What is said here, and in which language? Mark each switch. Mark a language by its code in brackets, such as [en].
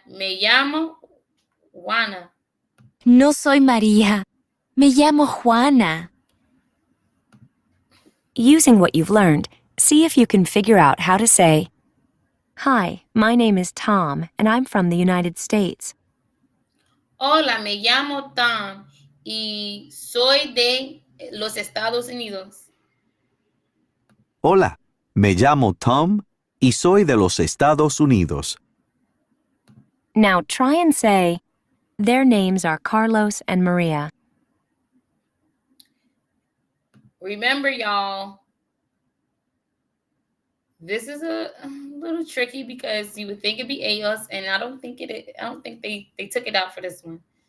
[es] Me llamo Juana. No soy María. Me llamo Juana. [en] Using what you've learned, see if you can figure out how to say, Hi, my name is Tom, and I'm from the United States. [es] Hola, me llamo Tom y soy de los Estados Unidos. Hola, me llamo Tom y soy de los Estados Unidos. [en] Now try and say, Their names are Carlos and Maria. Remember, y'all, this is a little tricky because you would think it'd be ellos, and I don't think they took it out for this one.